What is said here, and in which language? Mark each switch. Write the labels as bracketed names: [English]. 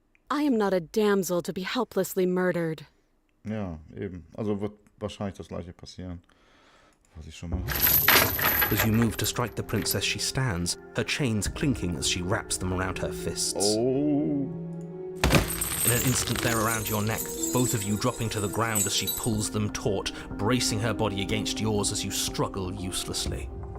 [English] I am not a damsel to be helplessly murdered. [German] Ja, eben. Also wird wahrscheinlich das gleiche passieren. Was ich schon mal... [English] As you move to strike the princess, she stands, her chains clinking as she wraps them around her fists. Oh... In an instant, they're around your neck, both of you dropping to the ground as she pulls them taut, bracing her body against yours as you struggle uselessly.